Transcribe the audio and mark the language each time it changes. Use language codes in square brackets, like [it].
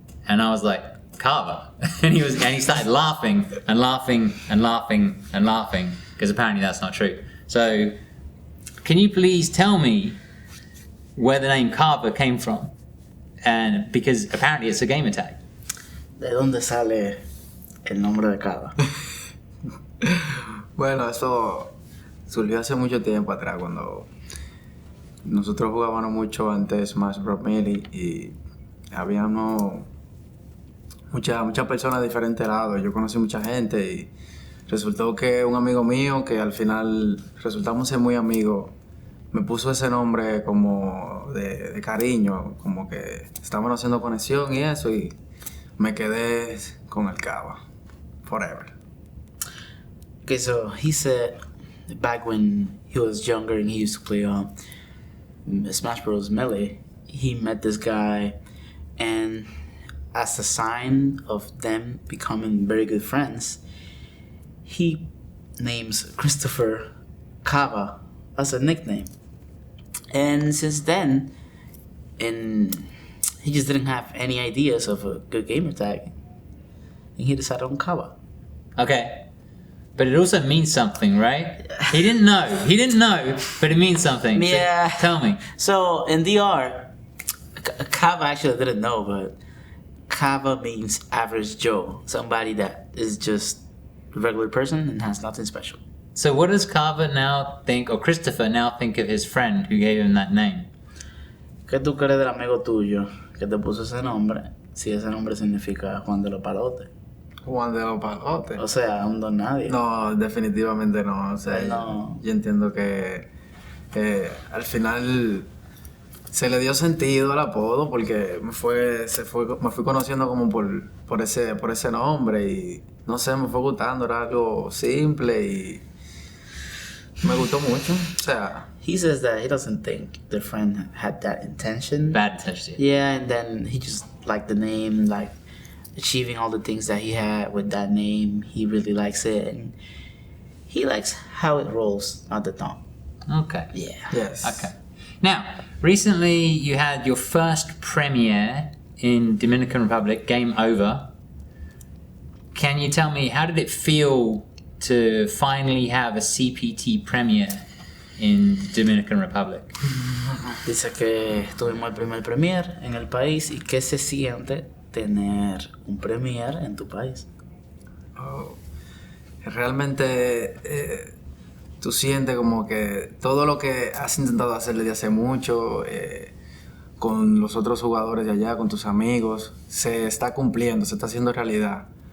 [en] And I was like, Caba. And he started laughing and laughing and laughing and laughing, because apparently that's not true. So, can you please tell me where the name Caba came from? And because apparently it's a gamer tag. [es] ¿De dónde sale el nombre de Caba? Bueno, eso surgió hace mucho tiempo atrás, cuando nosotros jugábamos mucho antes Smash Bros. Melee y había muchas personas de diferentes lados. Yo conocí mucha gente y resultó que un amigo mío, que al final resultamos ser muy amigos, me puso ese nombre como de cariño, como que estábamos haciendo conexión y eso, y me quedé con el Caba [en] forever. Okay, so he said back when he was younger and he used to play Smash Bros. Melee, he met this guy, and as a sign of them becoming very good friends, he names Christopher Caba as a nickname. And since then, he just didn't have any ideas of a good gamer tag, and he decided on Caba. Okay. But it also means something, right? He didn't know, but it means something. Yeah. So, tell me. So in DR, Caba actually didn't know, but Caba means average Joe, somebody that is just a regular person and has nothing special. So what does Caba now think, or Christopher now think of his friend who gave him that name? [es] ¿Qué tú crees del amigo tuyo que te puso ese nombre, si ese nombre significa Juan de los Palotes? Juan de los Palotes. O sea, un don nadie. No, definitivamente no. O sea, no. Yo entiendo que al final se le dio sentido al apodo, porque me fui conociendo como por ese nombre, y no sé, me fue gustando. Era algo simple y me gustó mucho. O sea, [en] he says that he doesn't think the friend had that intention. Bad intention. Yeah, and then he just liked the name, like achieving all the things that he had with that name. He really likes it, and he likes how it rolls at the top. Okay. Yeah. yes. Okay. Now, recently you had your first premiere in Dominican Republic, Game Over. Can you tell me, how did it feel to finally have a CPT Premier in Dominican Republic? [es] Dice que tuvimos el primer premier en el país, y qué se siente tener un premier en tu país. Oh, realmente tú sientes como que todo lo que has intentado hacer desde hace mucho, con los otros jugadores de allá, con tus amigos, se está cumpliendo, se está haciendo realidad.